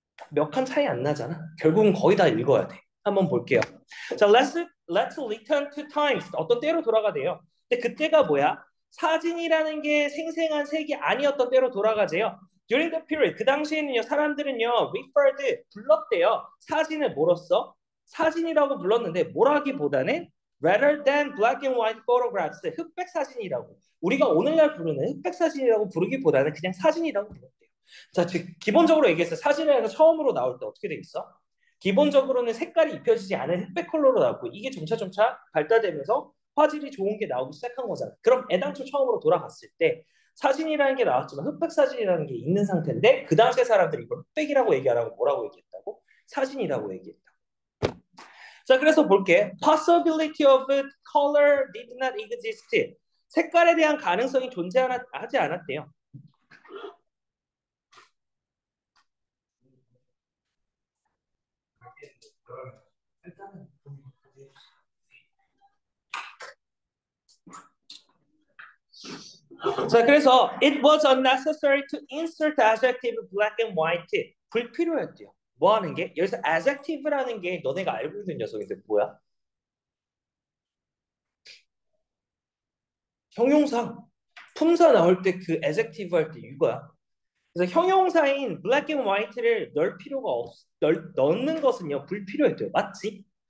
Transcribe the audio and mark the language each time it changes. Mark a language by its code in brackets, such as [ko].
[ko] 몇 칸 차이 안 나잖아. 결국은 거의 다 읽어야 돼. 한번 볼게요. 자, [en] let's return to times. [ko] 어떤 때로 돌아가대요. 근데 그때가 뭐야? 사진이라는 게 생생한 색이 아니었던 때로 돌아가재요. [en] During the period, [ko] 그 당시에는요, 사람들은요, referred, 불렀대요. 사진을 뭐로써? 사진이라고 불렀는데, 뭐라기보다는 [en] rather than black and white photographs, [ko] 흑백 사진이라고. 우리가 오늘날 부르는 흑백 사진이라고 부르기보다는 그냥 사진이라고 불렀대요. 자, 즉 기본적으로 얘기해서 사진에서 처음으로 나올 때 어떻게 돼 있어? 기본적으로는 색깔이 입혀지지 않은 흑백 컬러로 나오고 이게 점차 발달되면서 화질이 좋은 게 나오기 시작한 거잖아. 그럼 애당초 처음으로 돌아갔을 때 사진이라는 게 나왔지만 흑백 사진이라는 게 있는 상태인데 그 당시에 사람들이 이걸 흑백이라고 얘기하라고 뭐라고 얘기했다고? 사진이라고 얘기했다. 자, 그래서 볼게. [en] Possibility of color did not exist. [ko] 색깔에 대한 가능성이 존재하지 않았대요. [en] 자, 그래서 it was unnecessary to insert adjective black and white. [ko] 불필요했대요. 뭐 하는 게? 여기서 adjective라는 게 너네가 알고 있는 녀석인데 뭐야? 형용사. 품사 나올 때 그 adjective 할 때 이거야. 그래서 형용사인 black and white를 넣는 것은요 불필요했대요. 맞지?